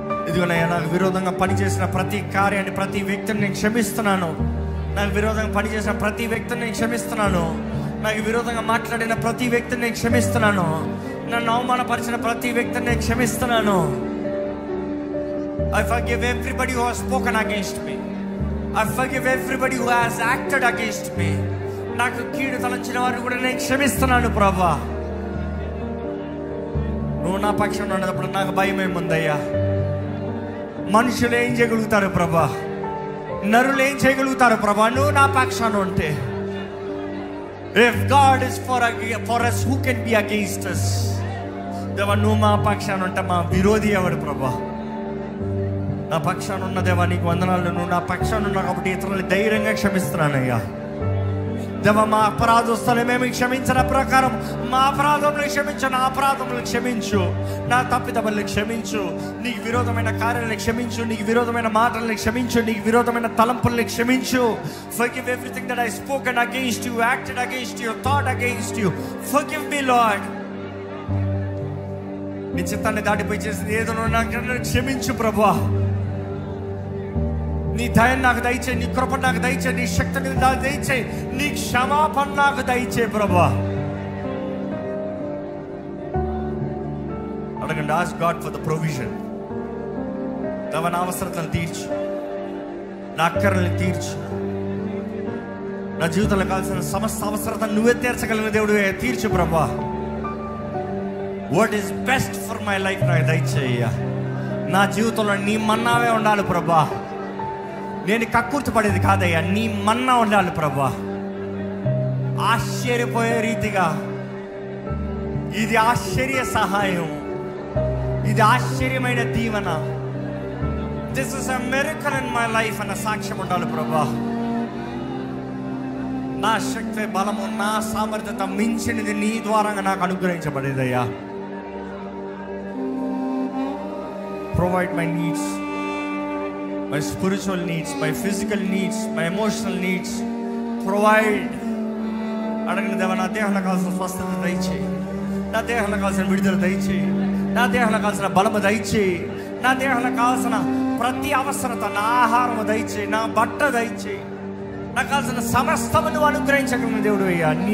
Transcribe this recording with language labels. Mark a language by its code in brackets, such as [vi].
[te] ఇదిగోనయ్యా, నాకు విరోధంగా పనిచేసిన ప్రతి కార్యాన్ని, ప్రతి వ్యక్తిని నేను క్షమిస్తున్నాను. నాకు విరోధంగా పనిచేసిన ప్రతి వ్యక్తిని నేను క్షమిస్తున్నాను. నాకు విరోధంగా మాట్లాడిన ప్రతి వ్యక్తిని నేను క్షమిస్తున్నాను. నన్ను అవమానపరిచిన ప్రతి వ్యక్తిని నేను క్షమిస్తున్నాను. [en] I forgive everybody who has spoken against me. I forgive everybody who has acted against me. [te] నాకు కీడు తలంచిన వారిని కూడా నేను క్షమిస్తున్నాను ప్రభా. నువ్వు నా పక్షంలో ఉన్నప్పుడు నాకు భయం ఏముందయ్యా? మనుషులు ఏం చేయగలుగుతారు ప్రభా? నరులు ఏం చేయగలుగుతారు ప్రభా? నువ్వు నా పక్షాన ఉంటే. [en] If God is for us, who can be against us? [te] దేవా, నువ్వు మా పక్షాన ఉంటే మా విరోధి ఎవడు ప్రభా? నా పక్షాన ఉన్న దేవా నీకు వందనాలు. నువ్వు నా పక్షాన ఉన్నావు కాబట్టి ఇతరులని ధైర్యంగా క్షమిస్తున్నానయ్యా. దేవా, మా అపరాధస్తులు మేము క్షమించిన ప్రకారం మా అపరాధములు క్షమించు, నా అపరాధములు క్షమించు, నా తప్పిదములను క్షమించు, నీకు విరోధమైన కార్యాలను క్షమించు, నీకు విరోధమైన మాటలను క్షమించు, నీకు విరోధమైన తలంపులను క్షమించు. [en] Forgive everything that I spoken against you, acted against you, thought against you. Forgive me, Lord. [te] నీ చిత్తాన్ని దాటిపోయి చేసింది ఏదో నాకు క్షమించు ప్రభా. నీ దయను నాకు దయచేయి, నీ కృప నాకు దయచేయి, నీ శక్తిని నాకు దయచేయి, నీ క్షమాపణ నాకు దయచేయి ప్రభా. అడగండి, [en] ask God for the provision. [te] దేవా, నా అవసరతలను తీర్చు, నా అక్కర్లను తీర్చు, నా జీవితంలో కావాల్సిన సమస్త అవసరతను నువ్వే తీర్చగలిగిన దేవుడు తీర్చు ప్రభా. [en] what is best for my life [te] నాకు దయచేయ్యా. నా జీవితంలో నీ మన్నావే ఉండాలి ప్రభా. నేను కక్కుర్తి పడేది కాదయ్యా, నీ మన్నా ఉండాలి ప్రభా. ఆశ్చర్యపోయే రీతిగా ఇది ఆశ్చర్య సహాయం, ఇది ఆశ్చర్యమైన దీవెన. [en] this is a miracle in my life [te] అన్న సాక్ష్యం ఉండాలి ప్రభా. నా శక్తి, బలము, నా సామర్థ్యత మించినది నీ ద్వారంగా నాకు అనుగ్రహించబడేదయ్యా. [en] Provide my needs, my spiritual needs, my physical needs, my emotional needs. Provide. [te] అడగండి, దేవా, నా దేహంలో కావాల్సిన స్వస్థత దయచేయి, నా దేహంలో కావాల్సిన విడుదల దయచేయి, నా దేహంలో కావాల్సిన బలము దయచేయి, నా దేహంలో కావాల్సిన ప్రతి అవసరత, నా ఆహారము దయచేయి, నా బట్ట దయచేయి, నాకు కావాల్సిన సమస్తము నువ్వు అనుగ్రహించగలిగిన దేవుడు అయ్యా.